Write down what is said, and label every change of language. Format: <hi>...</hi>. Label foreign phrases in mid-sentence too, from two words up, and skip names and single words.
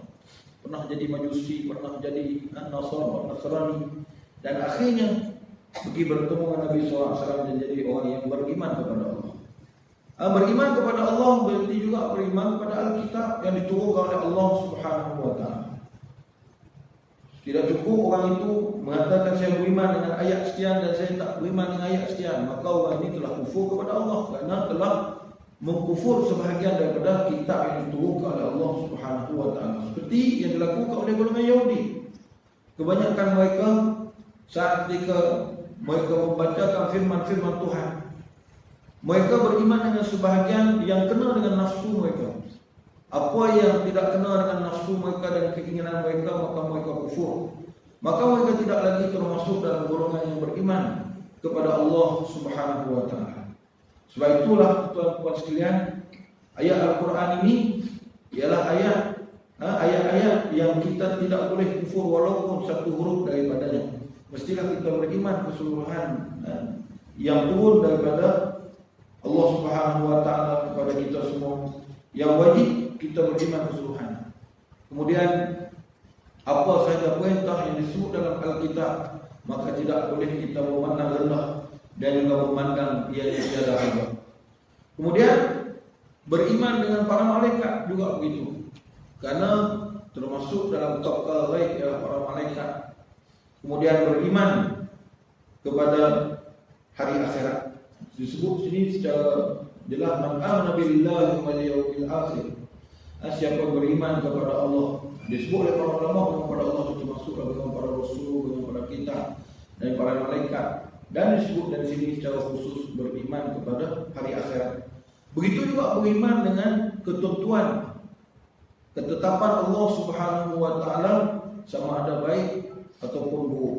<ms>Pernah jadi Majusi, pernah jadi Nasrani, dan akhirnya pergi bertemu dengan Nabi SAW dan jadi orang yang beriman kepada Allah. Beriman kepada Allah berarti juga beriman kepada Alkitab yang diturunkan oleh Allah</ms> <ar>سبحانه وتعالى.</ar> <ms>Tidak cukup orang itu mengatakan saya beriman dengan ayat sekian dan saya tak beriman dengan ayat sekian, maka orang ini telah kufur kepada Allah kerana telah mengkufur sebahagian daripada kitab yang diturunkan oleh Allah</ms> <ar>سبحانه وتعالى,</ar> <ms>seperti yang dilakukan oleh golongan Yahudi. Kebanyakan mereka saat ketika mereka membacakan firman-firman Tuhan, mereka beriman dengan sebahagian yang kena dengan nafsu mereka. Apa yang tidak kena dengan nafsu mereka dan keinginan mereka, maka mereka kufur. Maka mereka tidak lagi termasuk dalam golongan yang beriman kepada Allah</ms> <ar>سبحانه وتعالى.</ar> <ms>Sebab itulah tuan-tuan sekalian, ayat Al-Quran ini ialah ayat-ayat yang kita tidak boleh kufur walaupun satu huruf daripadanya. Mestilah kita beriman keseluruhan yang turun daripada Allah</ms> <ar>سبحانه وتعالى</ar> <ms>kepada kita semua. Yang wajib kita beriman keseluruhan. Kemudian apa sahaja perintah yang disebut dalam Alkitab, maka tidak boleh kita memandang rendah dan juga memandang ia tiada harga. Kemudian beriman dengan para malaikat juga begitu, karena termasuk dalam taqwa ghaib ialah para malaikat. Kemudian beriman kepada hari akhirat. Disebut sini secara jelas,</ms> <ar>من آمن بالله واليوم الآخر.</ar> <ms>Siapa beriman kepada Allah, disebut oleh para ulama kepada Allah itu termasuk dengan para rasul, dengan para kitab dan para malaikat, dan disebut dari sini secara khusus beriman kepada hari akhirat. Begitu juga beriman dengan ketentuan, ketetapan Allah</ms> <ar>سبحانه وتعالى,</ar> <ms>sama ada baik ataupun buruk.</ms>